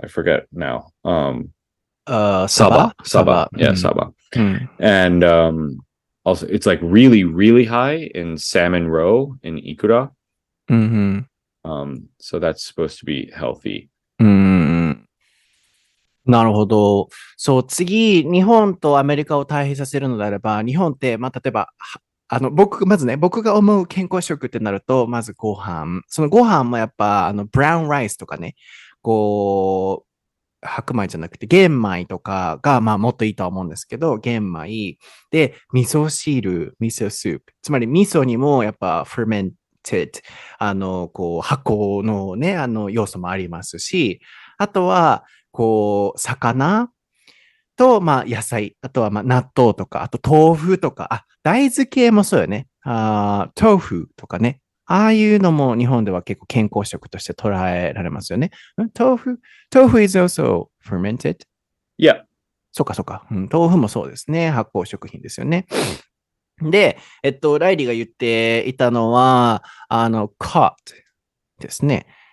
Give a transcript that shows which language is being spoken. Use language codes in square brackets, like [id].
[en] I forget now. Saba. Yeah, saba. And also it's like really, really high in salmon roe in ikura. So that's supposed to be healthy. [ja] なるほど。そう、次、日本とアメリカを対比させるのであれば、日本って、まあ、例えば、まずね、僕が思う健康食ってなると、まずご飯。そのご飯もやっぱ、ブラウンライスとかね、こう、白米じゃなくて玄米とかが、まあもっといいとは思うんですけど、玄米で、味噌汁、味噌スープ。つまり味噌にもやっぱ fermented、こう、発酵のね、要素もありますし、あとは、こう、魚と、まあ野菜、あとはまあ納豆とか、あと豆腐とか、大豆系もそうよね。豆腐とかね。ああいうのも日本では結構健康食として捉えられますよね。 [en] 豆腐 is also fermented? Yeah. [ja] そうかそうか。豆腐もそうですね。発酵食品ですよね。で、ライリーが言っていたのは、cod ですね。